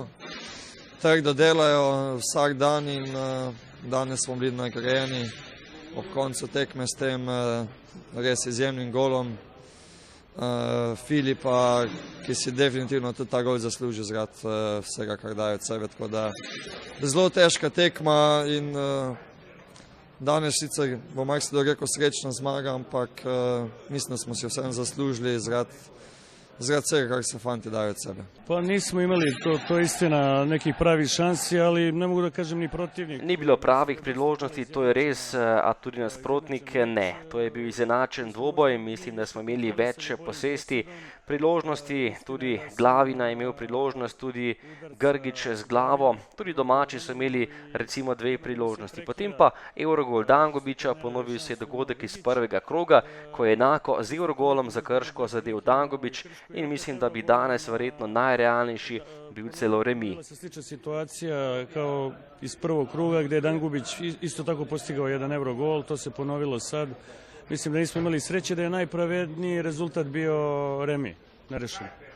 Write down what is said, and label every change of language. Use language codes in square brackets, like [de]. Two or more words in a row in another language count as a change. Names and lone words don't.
[sl] Trdo delajo vsak dan in danes smo bili nagrajeni ob koncu tekme s tem res izjemnim golom Filipa, ki si definitivno tudi ta gol zasluži zaradi vsega, kar daje od sebe. Tako da zelo težka tekma in danes sicer bo marsikdo rekel srečna zmaga, ampak mislim, da smo si vseeno zaslužili zaradi vsega, kar se fanti dajo od sebe. Pa nismo imeli, [hr] to je istina, nekih pravih šansi, ali ne mogu da kažem ni protivnik. [sl] Ni bilo pravih priložnosti, to je res, a tudi nasprotnik ne. To je bil izenačen dvoboj, mislim, da smo imeli več posesti priložnosti, tudi Glavina je imel priložnost, tudi Grgič z glavo, tudi domači so imeli recimo 2 priložnosti. Potem pa Evrogol Dangubiča, ponovil se je dogodek iz prvega kroga, ko je enako z Evrogolom za Krško zadel Dangubič in mislim, da bi danes verjetno najrealnejši bil celo remi. [hr] Slična situacija kao iz prvog kruga gdje je Dangubić isto tako postigao jedan Evrogol, to se ponovilo sad. Mislim da nismo imali sreće, da je najpravedniji rezultat bio remi, nerešen.